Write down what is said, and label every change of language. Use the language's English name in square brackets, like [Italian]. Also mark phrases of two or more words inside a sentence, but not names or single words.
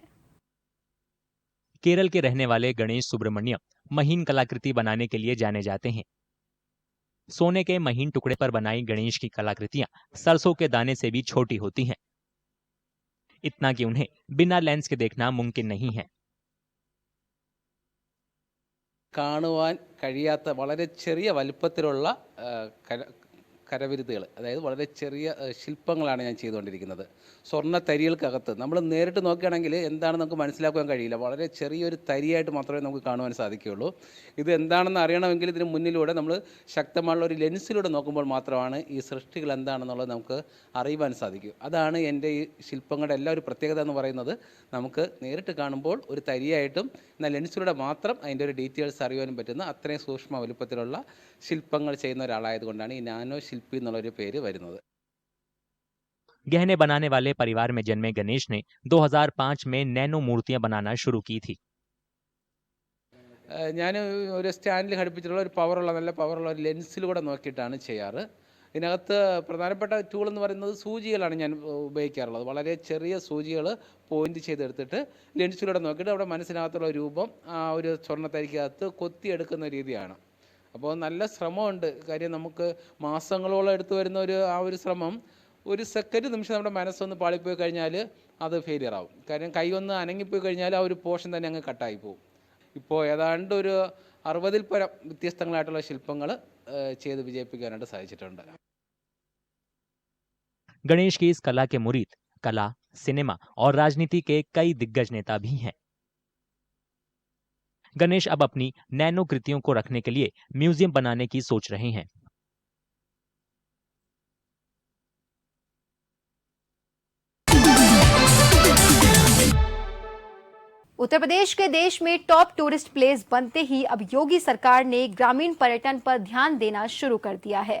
[Hindi] केरल के रहने वाले गणेश सुब्रमण्यम महीन कलाकृति बनाने के लिए जाने जाते हैं। सोने के महीन टुकड़े पर बनाई गणेश की कलाकृतियां सरसों के दाने से भी छोटी होती हैं। इतना कि उन्हें बिना लेंस के देखना मुमकिन नहीं है। [Malayalam] കാണുവാൻ കഴിയാത്ത വളരെ ചെറിയ വലിപ്പത്തിലുള്ള കരവിരുതുകൾ, അതായത് വളരെ ചെറിയ ശില്പങ്ങളാണ് ഞാൻ ചെയ്തുകൊണ്ടിരിക്കുന്നത്. സ്വർണ്ണ തരികൾക്കകത്ത് നമ്മൾ നേരിട്ട് നോക്കുകയാണെങ്കിൽ എന്താണെന്ന് നമുക്ക് മനസ്സിലാക്കാൻ കഴിയില്ല. വളരെ ചെറിയൊരു തരിയായിട്ട് മാത്രമേ നമുക്ക് കാണുവാൻ സാധിക്കുകയുള്ളൂ. ഇത് എന്താണെന്ന് അറിയണമെങ്കിൽ ഇതിന് മുന്നിലൂടെ നമ്മൾ ശക്തമായുള്ള ഒരു ലെൻസിലൂടെ നോക്കുമ്പോൾ മാത്രമാണ് ഈ സൃഷ്ടികൾ എന്താണെന്നുള്ളത് നമുക്ക് അറിയുവാൻ സാധിക്കും. അതാണ് എൻ്റെ ഈ ശില്പങ്ങളുടെ എല്ലാ ഒരു പ്രത്യേകത എന്ന് പറയുന്നത്. നമുക്ക് നേരിട്ട് കാണുമ്പോൾ ഒരു തരിയായിട്ടും എന്നാൽ ലെൻസിലൂടെ മാത്രം അതിൻ്റെ ഒരു ഡീറ്റെയിൽസ് അറിയാനും പറ്റുന്ന അത്രയും സൂക്ഷ്മ വലുപ്പത്തിലുള്ള ശില്പങ്ങൾ ചെയ്യുന്ന ഒരാളായതുകൊണ്ടാണ് ഈ നാനോ ശില്പി എന്നുള്ളൊരു പേര് വരുന്നത്. [Hindi] गहने बनाने वाले परिवार में जन्मे गणेश ने 2005 में नैनो मूर्तियां बनाना शुरू की थी। [Malayalam] ഞാൻ ഒരു സ്റ്റാൻഡിൽ ഘടിപ്പിച്ചിട്ടുള്ള ഒരു പവറുള്ള നല്ല പവറുള്ള ഒരു ലെൻസിലൂടെ നോക്കിയിട്ടാണ് ചെയ്യാറ്. ഇതിനകത്ത് പ്രധാനപ്പെട്ട ടൂൾ എന്ന് പറയുന്നത് സൂചികളാണ് ഞാൻ ഉപയോഗിക്കാറുള്ളത്. വളരെ ചെറിയ സൂചികൾ പോയിന്റ് ചെയ്തെടുത്തിട്ട് ലെൻസിലൂടെ നോക്കിയിട്ട് അവിടെ മനസ്സിനകത്തുള്ള രൂപം ആ ഒരു സ്വർണ്ണത്തരിക്കകത്ത് കൊത്തിയെടുക്കുന്ന രീതിയാണ്. അപ്പോൾ നല്ല ശ്രമമുണ്ട്. കാര്യം നമുക്ക് മാസങ്ങളോളം എടുത്തു വരുന്ന ആ ഒരു ശ്രമം ഒരു സെക്കൻഡ് നിമിഷം നമ്മുടെ മനസ്സൊന്ന് പാളിപ്പോയി കഴിഞ്ഞാൽ അത് ഫെയിലിയർ ആവും. കാര്യം കൈ ഒന്ന് അനങ്ങിപ്പോയി കഴിഞ്ഞാൽ ആ ഒരു പോർഷൻ തന്നെ അങ്ങ് കട്ടായി പോകും. ഇപ്പോൾ ഏതാണ്ട് ഒരു 60-ൽ പരം വ്യത്യസ്തങ്ങളായിട്ടുള്ള ശില്പങ്ങൾ ചെയ്ത് വിജയിപ്പിക്കാനായിട്ട് സാധിച്ചിട്ടുണ്ട്. [Hindi] गणेश की इस कला के मुरीद कला, सिनेमा और राजनीति के कई दिग्गज नेता भी हैं। गणेश अब अपनी नैनो कृतियों को रखने के लिए म्यूजियम बनाने की सोच रहे हैं। उत्तर प्रदेश के देश में [English] top tourist place [Hindi] बनते ही अब योगी सरकार ने ग्रामीण पर्यटन पर ध्यान देना शुरू कर दिया है।